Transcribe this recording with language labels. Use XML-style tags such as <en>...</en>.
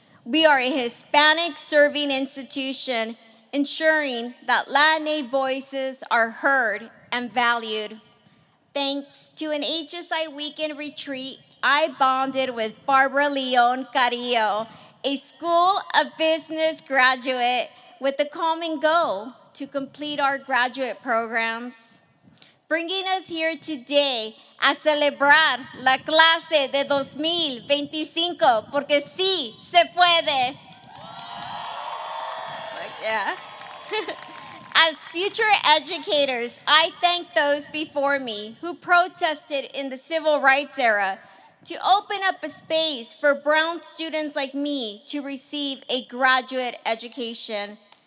<en>We are a Hispanic-serving institution, ensuring that Latinx voices are heard and valued. Thanks to an HSI weekend retreat, I bonded with Barbara Leon Carrillo, a School of Business graduate, with the common goal to complete our graduate programs. Bringing us here today</en> <es>a celebrar la clase de 2025, porque sí se puede.</es> <en>Yeah. As future educators, I thank those before me who protested in the civil rights era to open up a space for brown students like me to receive a graduate education.</en>